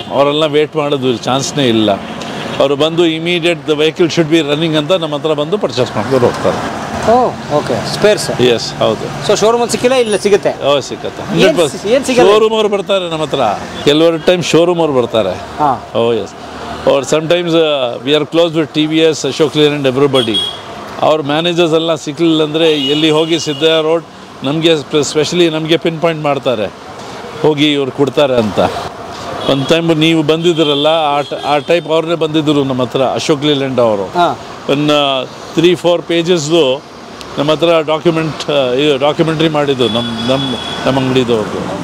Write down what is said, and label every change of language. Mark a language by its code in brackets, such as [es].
[kn] ಅವರೆಲ್ಲ ವೇಟ್ ಮಾಡೋದು ಚಾನ್ಸ್ನೇ ಇಲ್ಲ. ಅವರು ಬಂದು [en] immediate the vehicle should be running [kn] ಅಂತ ನಮ್ಮ ಹತ್ರ ಬಂದು ಪರ್ಚೇಸ್ ಮಾಡ್ಕೊಂಡು ಹೋಗ್ತಾರೆ. Okay, spares. ಎಸ್, ಹೌದು. ಸೊ ಶೋರೂಮಲ್ಲಿ ಸಿಕ್ಕಿಲ್ಲ, ಇಲ್ಲ ಸಿಗುತ್ತೆ? ಸಿಕ್ಕತ್ತೆ. ಏನು ಸಿಗಲ್ಲ? ಶೋರೂಮ್ ಅವ್ರು ಬರ್ತಾರೆ ನಮ್ಮ ಹತ್ರ, ಕೆಲವರು ಟೈಮ್ ಶೋರೂಮ್ ಅವ್ರು ಬರ್ತಾರೆ. S. [en] or sometimes we are close with TVS, Ashok Leyland, everybody. [kn] ಅವ್ರ ಮ್ಯಾನೇಜರ್ಸ್ ಎಲ್ಲ ಸಿಕ್ಕಲಿಲ್ಲ ಅಂದರೆ ಎಲ್ಲಿ ಹೋಗಿ ಸಿದ್ದಯ್ಯ ರೋಡ್ ನಮಗೆ ಸ್ಪೆಷಲಿ ನಮಗೆ ಪಿನ್ ಪಾಯಿಂಟ್ ಮಾಡ್ತಾರೆ, ಹೋಗಿ ಇವ್ರು ಕೊಡ್ತಾರೆ ಅಂತ. ಒಂದು ಟೈಮ್ ನೀವು ಬಂದಿದ್ದೀರಲ್ಲ, ಆ ಟೈಪ್ ಅವ್ರನ್ನೇ ಬಂದಿದ್ದರು ನಮ್ಮ ಹತ್ರ, ಅಶೋಕ್ ಲೇಲ್ಯಾಂಡ್ ಅವರು. ಒಂದು 3-4 ಪೇಜಸ್ದು ನಮ್ಮ ಹತ್ರ ಡಾಕ್ಯುಮೆಂಟ್ರಿ ಮಾಡಿದ್ದು ನಮ್ಮ ಅಂಗಡಿದವ್ರದ್ದು.